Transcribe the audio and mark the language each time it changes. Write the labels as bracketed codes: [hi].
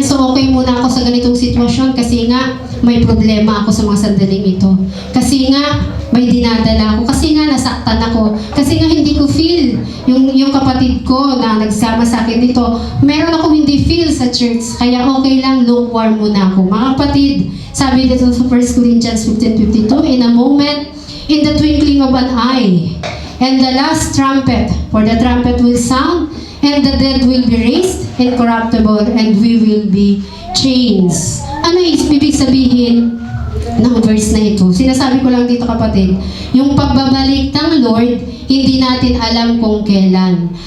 [tl] So okay muna ako sa ganitong sitwasyon kasi nga may problema ako sa mga sandaling ito. Kasi nga may dinadala ako. Kasi nga nasaktan ako. Kasi nga hindi ko feel yung kapatid ko na nagsama sa akin dito. Meron akong hindi feel sa church. Kaya okay lang, lukewarm muna ako. Mga kapatid, sabi dito sa [en] 1 Corinthians 15:52, in a moment, in the twinkling of an eye, and the last trumpet, for the trumpet will sound, and the dead will be raised incorruptible, and we will be changed. [tl] Ano ibig sabihin ng verse na ito? Sinasabi ko lang dito kapatid, yung pagbabalik ng Lord, hindi natin alam kung kailan.